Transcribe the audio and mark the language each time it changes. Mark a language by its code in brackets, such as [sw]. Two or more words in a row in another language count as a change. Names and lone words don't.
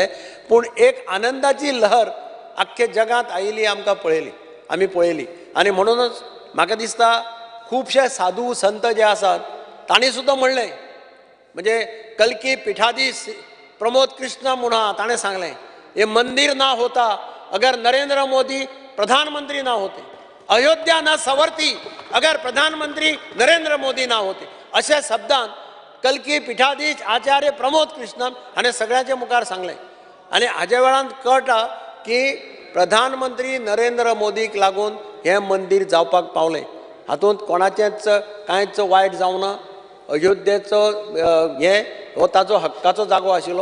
[kok] पूण एक आनंदाची लहर आख्खे जगांत आयिल्ली आमकां आमी पळयली. आनी म्हणूनच म्हाका दिसता खुबशे साधू संत जे आसात तांणी सुद्दां म्हणलें, म्हणजे कल्की पिठाधीश प्रमोद कृष्ण म्हणून आहा, ताणें सांगलें [hi] ये मंदिर ना होता अगर नरेंद्र मोदी प्रधानमंत्री ना होते, अयोध्या ना सवरती अगर प्रधानमंत्री नरेंद्र मोदी ना होते. [kok] अशा शब्दांत कल्की पिठाधीश आचार्य प्रमोद कृष्णन हाणें सगळ्यांचे मुखार सांगलें. आनी हाज्या वेळान कळटा की प्रधानमंत्री नरेंद्र मोदीक लागून हें मंदीर जावपाक पावलें. हातूंत कोणाचेंच कांयच वायट जावना. अयोध्येचो हो ताचो हक्काचो जागो आशिल्लो.